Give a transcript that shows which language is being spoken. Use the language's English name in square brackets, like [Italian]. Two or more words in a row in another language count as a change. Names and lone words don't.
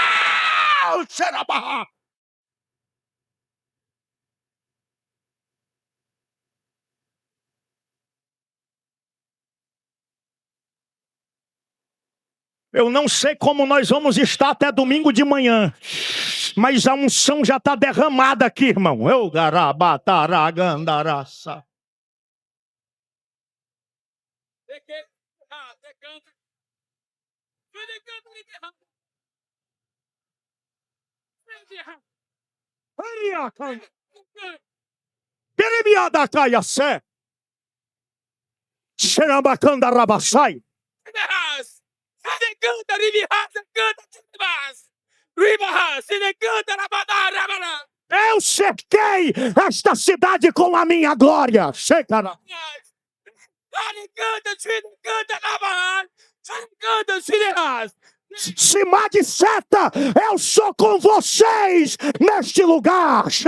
[Portuguese] Eu não sei como nós vamos estar até domingo de manhã, mas a unção já está derramada aqui, irmão. Eu garabataragandarasa. Queremiadacaiacé. Xerabacandarabasai. Eu cerquei esta cidade com a minha glória. Chegará. Cidade Seta, eu sou com vocês neste lugar.